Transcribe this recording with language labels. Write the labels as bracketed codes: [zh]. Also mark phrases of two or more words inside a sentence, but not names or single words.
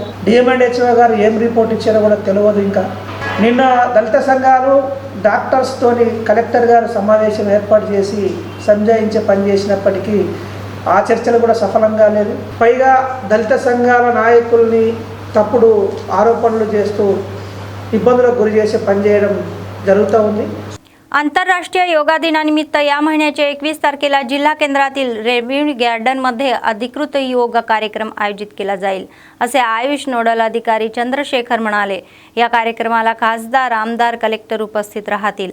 [te] డిఎంఎండ్హెచ్ఓ గారు ఏం రిపోర్ట్ ఇచ్చారో కూడా తెలియదు। ఇంకా నిన్న దళిత సంఘాలు డాక్టర్స్తోని కలెక్టర్ గారు సమావేశం ఏర్పాటు చేసి సంజాయించే పనిచేసినప్పటికీ ఆ చర్చలు కూడా సఫలంగా లేదు। పైగా దళిత సంఘాల నాయకుల్ని తప్పుడు ఆరోపణలు చేస్తू ఇబ్బందులకు గురి చేసి పనిచేయడం జరుగుతూ ఉంది। [mr] आंतरराष्ट्रीय योगा दिनानिमित्त या महिन्याच्या 21 तारखेला जिल्हा केंद्रातील रेव्हेन्यू गार्डनमध्ये अधिकृत योग कार्यक्रम आयोजित केला जाईल असे आयुष नोडल अधिकारी चंद्रशेखर म्हणाले। या कार्यक्रमाला खासदार, आमदार, कलेक्टर उपस्थित राहतील।